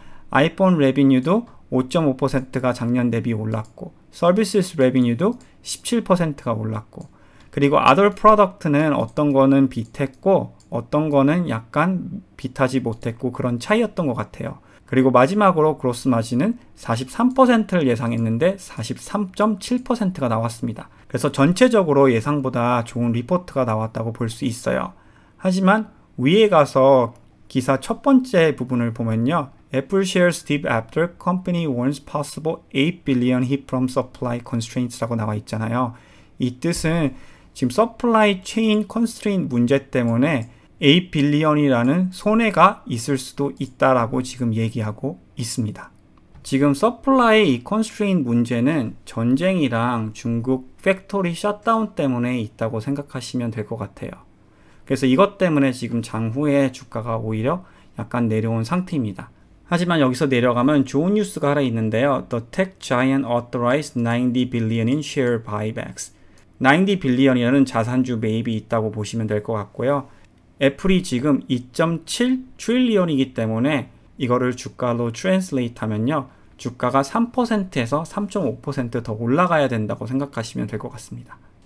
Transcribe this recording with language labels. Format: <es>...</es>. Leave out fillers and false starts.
<ko>아이폰 레비뉴도 5.5%가 작년 대비 올랐고, 서비스 레비뉴도 17%가 올랐고, 그리고 other product는 어떤 거는 비트했고 어떤 거는 약간 비트하지 못했고 그런 차이였던 것 같아요. 그리고 마지막으로 그로스 마진은 43%를 예상했는데 43.7%가 나왔습니다. 그래서 전체적으로 예상보다 좋은 리포트가 나왔다고 볼 수 있어요. 하지만 위에 가서 기사 첫 번째 부분을 보면요.</ko> <en>Apple shares dip after company warns possible 8 billion hit from supply constraints라고</en> <ko>나와 있잖아요. 이 뜻은 지금 supply chain constraint 문제 때문에 8 billion이라는 손해가 있을 수도 있다라고 지금 얘기하고 있습니다. 지금 supply constraint 문제는 전쟁이랑 중국 팩토리 셧다운 때문에 있다고 생각하시면 될 것 같아요. 그래서 이것 때문에 지금 장후에 주가가 오히려 약간 내려온 상태입니다. 하지만 여기서 내려가면 좋은 뉴스가 하나 있는데요.</ko> <en>The tech giant authorized 90 billion in share buybacks.</en> <ko>90 billion이라는 자산주 매입이 있다고 보시면 될 것 같고요. 애플이 지금 2.7 트릴리언이기 때문에 이거를 주가로 트랜슬레이트 하면요. 주가가 3%에서 3.5% 더 올라가야 된다고 생각하시면 될 것 같습니다.</ko>